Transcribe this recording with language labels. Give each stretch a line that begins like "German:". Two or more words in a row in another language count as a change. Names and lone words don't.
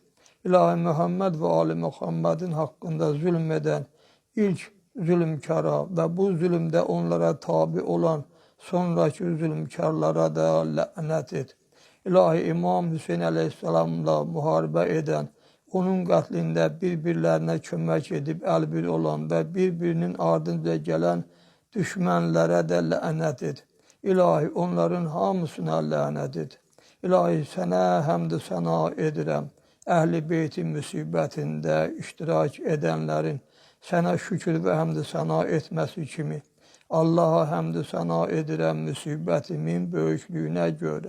Turkish: İlahi Muhammed ve Ali Muhammed'in hakkında zulmeden ilk zulümkara ve bu zulümde onlara tabi olan sonraki zulümkarlara da lanet et. İlahi İmam Hüseyin Aleyhisselam'la muharebe eden,
Azerbaijani: onun qatlində bir-birlərinə kömək edib əlbir olan və bir-birinin ardınca gələn düşmənlərə də lənət et. İlahi onların hamısına lənət et. İlahi sənə həmd səna edirəm. Əhl-i beytin müsibətində iştirak edənlərin sənə şükür və həmd səna etməsi kimi Allaha həmd səna edirəm müsibətimin böyüklüyünə görə.